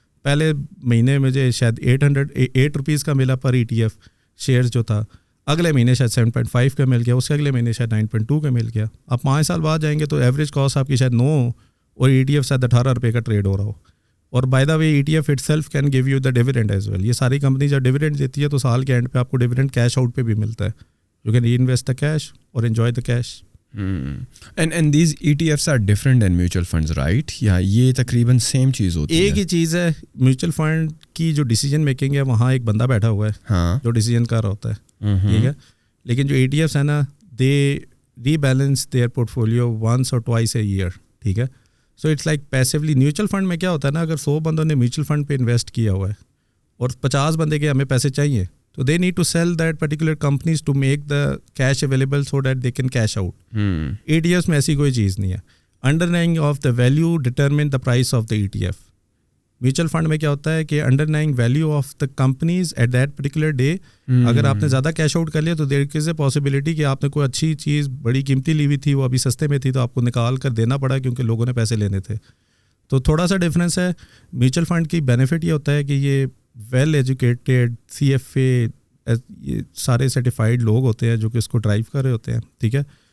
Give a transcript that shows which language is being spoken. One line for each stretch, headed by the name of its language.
Urdu: پہلے مہینے مجھے شاید 8 روپیز کا ملا پر ETF شیئرز جو تھا, اگلے مہینے شاید 7.5 کا مل گیا, اس کے اگلے مہینے شاید 9.2 کا مل گیا. اب 5 سال بعد جائیں گے تو ایوریج کاسٹ آپ کی شاید 9 اور ETF شاید 18 روپے کا ٹریڈ ہو رہا ہو.
English: اور by the way ETF itself can give you the dividend as well.
Urdu: یہ ساری کمپنی جب ڈیویڈنڈ دیتی ہے تو سال کے اینڈ پہ آپ کو ڈیویڈنڈ کیش آؤٹ پہ بھی ملتا ہے.
English: You can reinvest the cash or enjoy the cash. And these ETFs are different than mutual funds, right?
Urdu: یا یہ تقریباً سیم چیز ہوتی ہے؟ ایک ہی چیز ہے. میوچل فنڈ کی جو ڈیسیجن میکنگ ہے وہاں ایک بندہ بیٹھا ہوا ہے جو ڈیسیجن کر رہا ہوتا ہے, ٹھیک ہے. لیکن جو ETFs ہیں نا,
English: They rebalance their portfolio once or twice a year, ٹھیک ہے. So it's like passively.
Urdu: Mutual fund میں کیا ہوتا ہے نا, اگر 100 بندوں نے میوچل فنڈ پہ انویسٹ کیا ہوا ہے اور 50 بندے کے ہمیں پیسے چاہیے, تو
English: They need to sell that particular companies to make the cash available so that they can cash out.
Urdu: ETFs میں ایسی کوئی چیز نہیں ہے.
English: Underlying of the value determine the price of the ETF.
Urdu: Mutual fund میں کیا ہوتا ہے کہ انڈرلائنگ value of the companies at that particular day, اگر آپ نے زیادہ کیش آؤٹ کر لیا تو
English: there is a possibility
Urdu: کہ آپ نے کوئی اچھی چیز بڑی قیمتی لی ہوئی تھی, وہ ابھی سستے میں تھی, تو آپ کو نکال کر دینا پڑا کیونکہ لوگوں نے پیسے لینے تھے. تو تھوڑا سا ڈفرینس ہے. میوچل فنڈ کی بینیفٹ یہ ہوتا ہے کہ یہ ویل ایجوکیٹڈ CFA یہ سارے سرٹیفائڈ لوگ ہوتے ہیں جو کہ اس کو ڈرائیو کر رہے ہوتے ہیں, ٹھیک ہے.